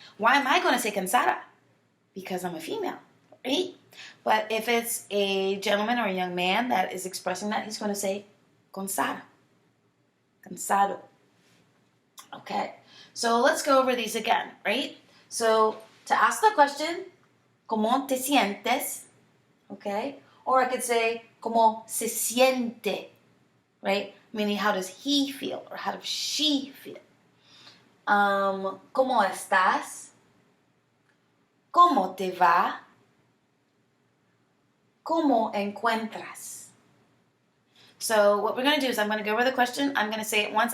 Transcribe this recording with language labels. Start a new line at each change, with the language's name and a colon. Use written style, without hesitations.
English: Why am I going to say cansada? Because I'm a female. Right? But if it's a gentleman or a young man that is expressing that, he's going to say cansada. Cansado. Okay. So let's go over these again, right? So to ask the question,
Spanish: ¿Cómo te sientes?
English: Okay. Or I could say,
Spanish: ¿Cómo se siente?
English: Right? Meaning, how does he feel or how does she feel?
Spanish: ¿Cómo estás? ¿Cómo te va? ¿Cómo encuentras?
English: So what we're going to do is I'm going to go over the question. I'm going to say it once.